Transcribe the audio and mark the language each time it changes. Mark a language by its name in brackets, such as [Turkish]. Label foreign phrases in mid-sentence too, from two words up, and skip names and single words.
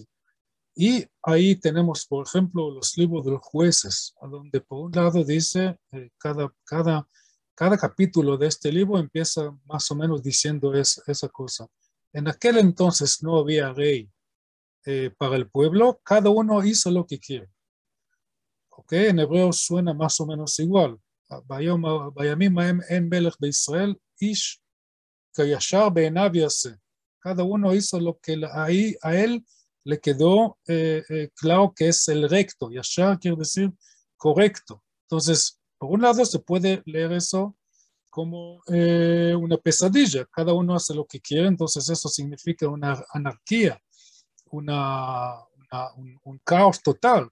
[Spanish] Y ahí tenemos, por ejemplo, los libros de los jueces, a donde por un lado dice, cada capítulo de este libro empieza más o menos diciendo esa cosa. En aquel entonces no había rey para el pueblo, cada uno hizo lo que quiere. ¿Okay? En hebreo suena más o menos igual. [Hebrew] בימים ההם אין מלך בישראל, איש כישר בעיניו יעשה. [Spanish] Cada uno hizo lo que a él le quedó claro que es el recto. Yashar quiere decir correcto. Entonces, por un lado se puede leer eso como una pesadilla. Cada uno hace lo que quiere, entonces eso significa una anarquía, un caos total.